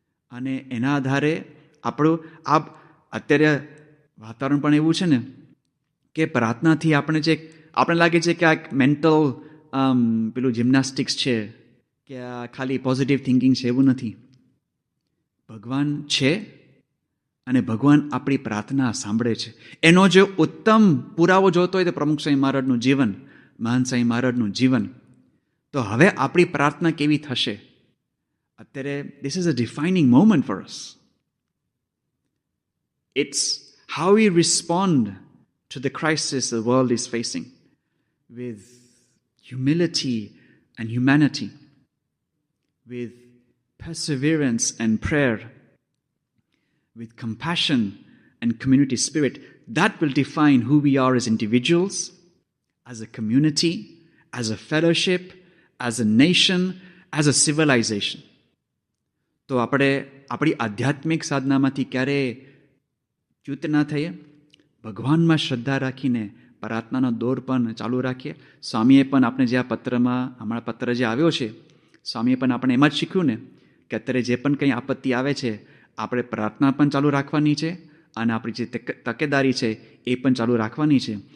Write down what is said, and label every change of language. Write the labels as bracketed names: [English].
[Gujarati] અને એના આધારે આપણું અત્યારે વાતાવરણ પણ એવું છે ને કે પ્રાર્થનાથી આપણે લાગે છે કે આ એક મેન્ટલ પેલું જિમ્નાસ્ટિક્સ છે, કે આ ખાલી પોઝિટિવ થિંકિંગ છે. એવું નથી. ભગવાન છે અને ભગવાન આપણી પ્રાર્થના સાંભળે છે. એનો જો ઉત્તમ પુરાવો જોતો હોય તો પ્રમુખ સ્વામી મહારાજનું જીવન, મહાન સ્વામી મહારાજનું જીવન. તો હવે આપણી પ્રાર્થના કેવી થશે? [English] અત્યારે this is a defining moment for us. It's how we respond to the crisis the world is facing with humility and humanity, with perseverance and prayer, with compassion and community spirit. That will define who we are as individuals, as a community, as a fellowship, as a nation, as a civilization. [Gujarati] તો આપણે આપણી આધ્યાત્મિક સાધનામાંથી ક્યારેય ચ્યુત ના થઈએ. ભગવાનમાં શ્રદ્ધા રાખીને પ્રાર્થનાનો દોર પણ ચાલુ રાખીએ. સ્વામીએ પણ આપણે જે આ પત્રમાં, હમણાં પત્ર જે આવ્યો છે, સ્વામીએ પણ આપણે એમાં જ શીખ્યું ને કે અત્યારે જે પણ કંઈ આપત્તિ આવે છે, આપણે પ્રાર્થના પણ ચાલુ રાખવાની છે અને આપણી જે તકેદારી છે એ પણ ચાલુ રાખવાની છે.